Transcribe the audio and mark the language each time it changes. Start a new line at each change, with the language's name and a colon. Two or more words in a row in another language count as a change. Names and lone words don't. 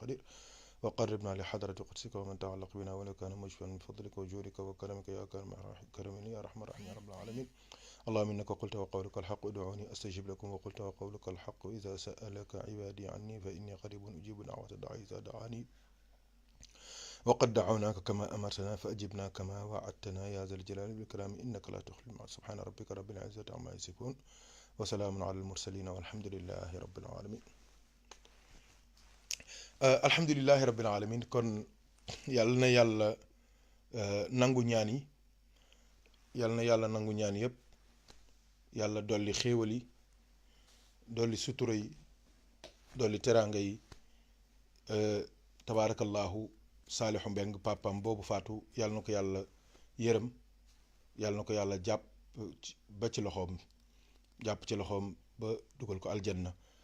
Arabic: قدير وقربنا لحضرة قدسك ومن تعلق بنا ولو كان مشفى من فضلك وجودك وكرمك يا كريم يا رحمن الرحيم يا رب العالمين اللهم إنك قلت وقولك الحق ادعوني أستجب لكم وقلت وقولك الحق إذا سألك عبادي عني فإني قريب أجيب دعوة الداعي إذا دعاني وقد دعوناك كما أمرتنا فأجبنا كما وعدتنا يا ذا الجلال والإكرام إنك لا تخلف الميعاد سبحان ربك رب العزة عما يصفون وسلام على المرسلين والحمد لله رب العالمين الحمد لله رب العالمين
Wolof: kon yàlla na yàlla nangu ñaan yi yàlla na yàlla nangu ñaan yëpp yàlla dolli xéewal yi dolli sutura yi dolli teraanga yi tabaarakallahu Saliou Mbeng papam boobu faatu yàlla na ko yàlla yërëm yàlla na ko yàlla jàpp ba ci loxoom jàpp ci loxoom ba dugal ko aljanna